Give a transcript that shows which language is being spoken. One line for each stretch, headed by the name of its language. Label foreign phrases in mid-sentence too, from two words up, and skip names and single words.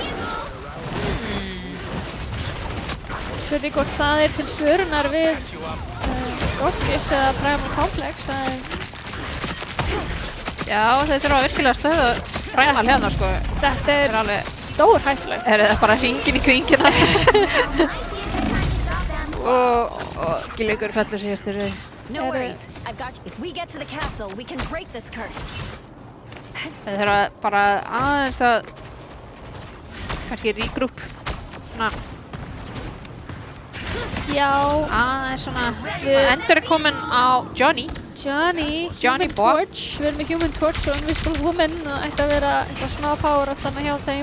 Icelandic: Spurning hvort það er til svörunar við Goggies eða Primal Complex. Já, þeir þurfa virkilega að stöða Primal hérna sko. Þetta er alveg stór hættulegt. Er það bara hringin í kringina? og Gilvíkur fellur síðastur.
English: No worries. I've got you. If we get to the castle, we can break this curse.
Icelandic: Þeir þurfa bara aðeins að kannski regroup. Svona. Já. Aðeins svona. Endur er komin á Johnny. Human Torch. Við erum með Human Torch og Invisible Woman og það ætti að vera eitthvað smá
English: power up
Icelandic: þarna hjá þeim.